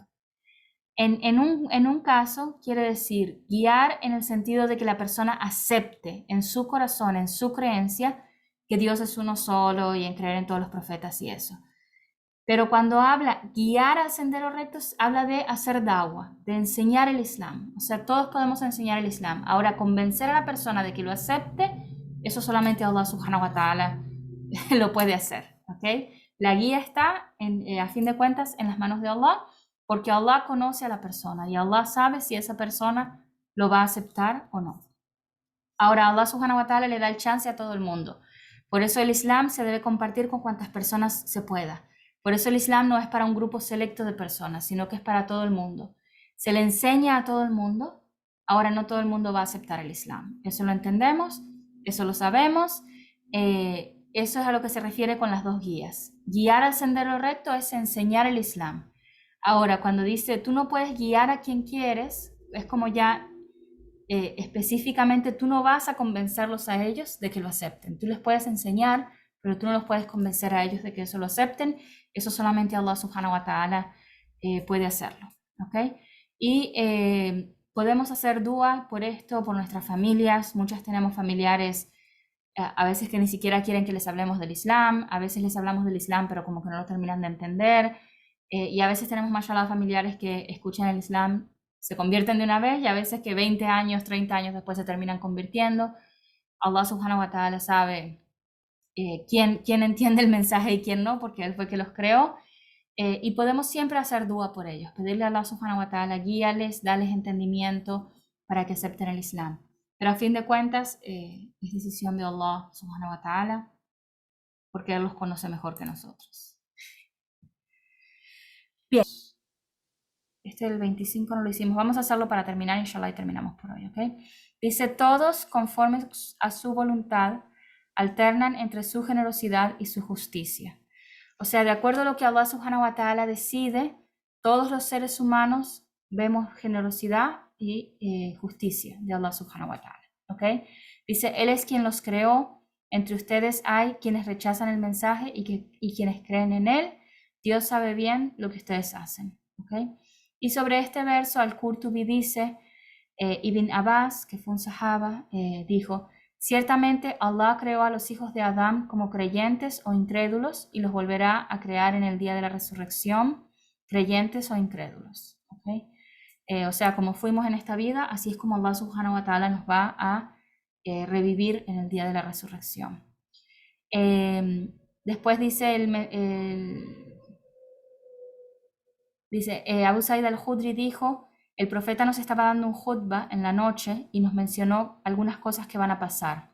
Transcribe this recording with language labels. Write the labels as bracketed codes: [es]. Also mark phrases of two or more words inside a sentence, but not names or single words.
[es] En un caso quiere decir guiar en el sentido de que la persona acepte en su corazón, en su creencia, que Dios es uno solo y en creer en todos los profetas y eso. Pero cuando habla guiar al sendero recto, habla de hacer da'wah, de enseñar el Islam. O sea, todos podemos enseñar el Islam. Ahora, convencer a la persona de que lo acepte, eso solamente [ar] الله سبحانه وتعالى [es] lo puede hacer. ¿Okay? La guía está, a fin de cuentas, en las manos de Allah, porque Allah conoce a la persona y Allah sabe si esa persona lo va a aceptar o no. Ahora, [ar] الله سبحانه وتعالى [es] le da el chance a todo el mundo. Por eso el Islam se debe compartir con cuantas personas se pueda. Por eso el Islam no es para un grupo selecto de personas, sino que es para todo el mundo. Se le enseña a todo el mundo. Ahora no todo el mundo va a aceptar el Islam. Eso lo entendemos, eso lo sabemos. Eso es a lo que se refiere con las dos guías. Guiar al sendero recto es enseñar el Islam. Ahora, cuando dice tú no puedes guiar a quien quieres, es como ya específicamente tú no vas a convencerlos a ellos de que lo acepten. Tú les puedes enseñar, pero tú no los puedes convencer a ellos de que eso lo acepten. Eso solamente [ar] الله سبحانه وتعالى [es] puede hacerlo. ¿Okay? Y podemos hacer dua por esto, por nuestras familias. Muchas tenemos familiares a veces que ni siquiera quieren que les hablemos del Islam, a veces les hablamos del Islam pero como que no lo terminan de entender, y a veces tenemos mashallah familiares que escuchan el Islam, se convierten de una vez, y a veces que 20 años, 30 años después se terminan convirtiendo. [ar] الله سبحانه وتعالى [es] sabe quién entiende el mensaje y quién no, porque Él fue que los creó, y podemos siempre hacer dua por ellos, pedirle a [ar] الله سبحانه وتعالى, [es] guíales, darles entendimiento para que acepten el Islam. Pero a fin de cuentas, es decisión de [ar] الله سبحانه وتعالى, [es] porque Él los conoce mejor que nosotros. Bien, el 25 no lo hicimos, vamos a hacerlo para terminar, inshallah, y terminamos por hoy, ¿ok? Dice, todos conformes a su voluntad, alternan entre su generosidad y su justicia. O sea, de acuerdo a lo que [ar] الله سبحانه وتعالى [es] decide, todos los seres humanos vemos generosidad y justicia de [ar] الله سبحانه وتعالى. [es] ¿Okay? Dice, Él es quien los creó, entre ustedes hay quienes rechazan el mensaje y quienes creen en Él. Dios sabe bien lo que ustedes hacen. ¿Okay? Y sobre este verso Al-Qurtubi dice, Ibn Abbas, que fue un sahaba, dijo, ciertamente Allah creó a los hijos de Adán como creyentes o incrédulos y los volverá a crear en el día de la resurrección, creyentes o incrédulos. ¿Okay? O sea, como fuimos en esta vida, así es como [ar] الله سبحانه وتعالى [es] nos va a revivir en el día de la resurrección. Después dice, Abu Sa'id al-Khudri dijo, el profeta nos estaba dando un khutbah en la noche y nos mencionó algunas cosas que van a pasar.